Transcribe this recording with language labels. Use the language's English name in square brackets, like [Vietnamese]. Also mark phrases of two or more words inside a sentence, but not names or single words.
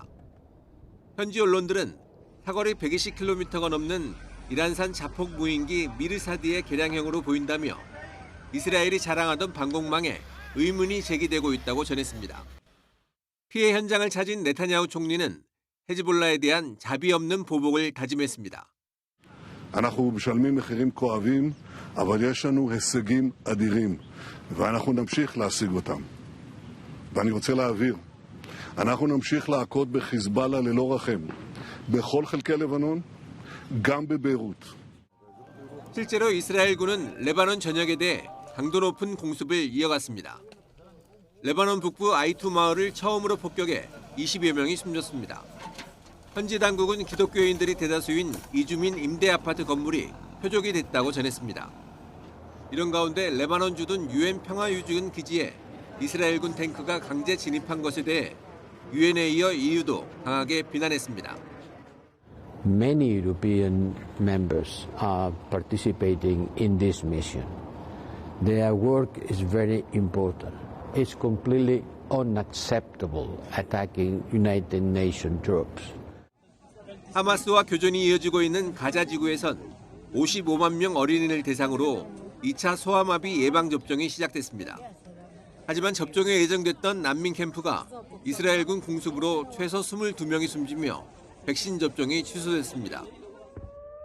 [Korean] 현지 언론들은 사거리 120km가 넘는 이란산 자폭 무인기 미르사드의 개량형으로 보인다며 이스라엘이 자랑하던 방공망에 의문이 제기되고 있다고 전했습니다. 피해 현장을 찾은 네타냐후 총리는 헤즈볼라에 대한 자비 없는 보복을 다짐했습니다. [Hebrew] אנחנו משלמים מחירים כואבים, אבל יש לנו הישגים אדירים, ואנחנו נמשיך להשיג אותם. ואני רוצה להבהיר, אנחנו נמשיך להכות בחיזבאללה ללא רחם, בכל חלקי לבנון, גם בביירות. [Korean] 실제로 이스라엘군은 레바논 전역에 대해 강도 높은 공습을 이어갔습니다. 레바논 북부 아이투 마을을 처음으로 폭격해 20여 명이 숨졌습니다. 현지 당국은 기독교인들이 대다수인 이주민 임대 아파트 건물이 표적이 됐다고 전했습니다. 이런 가운데 레바논 주둔 유엔 평화유지군 기지에 이스라엘군 탱크가 강제 진입한 것에 대해 유엔에 이어 EU도 강하게 비난했습니다. [English] Many European members are participating in this mission. Their work is very important. It's completely unacceptable attacking United Nations troops. [Korean] 하마스와 교전이 이어지고 있는 가자 지구에선 55만 명 어린이를 대상으로 2차 소아마비 예방접종이 시작됐습니다. 하지만 접종에 예정됐던 난민 캠프가 이스라엘군 공습으로 최소 22명이 숨지며 백신 접종이 취소됐습니다.